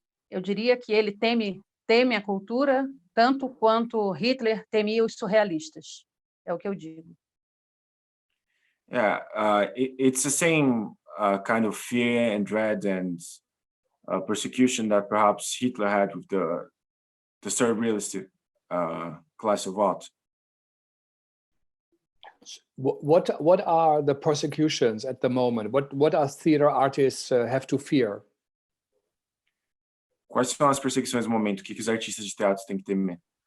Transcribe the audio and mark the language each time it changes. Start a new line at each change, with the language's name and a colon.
Portuguese: Eu diria que ele teme a cultura tanto quanto Hitler temia os surrealistas. É o que eu digo.
English: Yeah, it's the same kind of fear and dread and persecution that perhaps Hitler had with the surrealist class of art. What are the persecutions at the moment? What are theater artists have to fear?
Portuguese: Quais são as perseguições no momento? O que os artistas de teatro têm que temer?